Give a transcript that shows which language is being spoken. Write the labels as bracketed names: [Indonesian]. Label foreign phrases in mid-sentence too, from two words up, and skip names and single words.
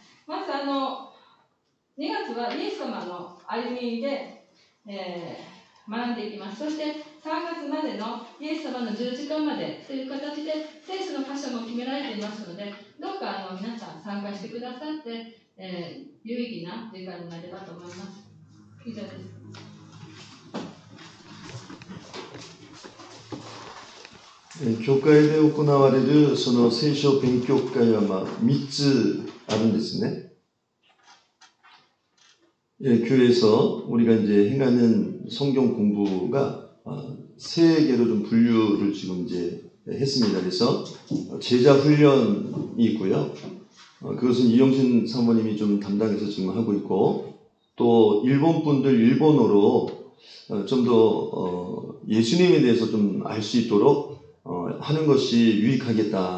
[Japanese] まず2月はイエス様の歩みで、学んでいきます。そして3月までのイエス様の十字架までという形で聖書の箇所も決められていますので、どうか皆さん参加してくださって、有意義な時間になればと思います。以上です。教会で行われるその聖書勉強会は3つあるんですね。 [Korean] 교회에서 우리가 이제 행하는 성경 공부가 세 개로 좀 분류를 지금 이제 했습니다. 그래서 제자 훈련이 있고요. 그것은 이영신 사모님이 좀 담당해서 지금 하고 있고, 또 일본 분들 일본어로 좀 더 예수님에 대해서 좀 알 수 있도록 하는 것이 유익하겠다.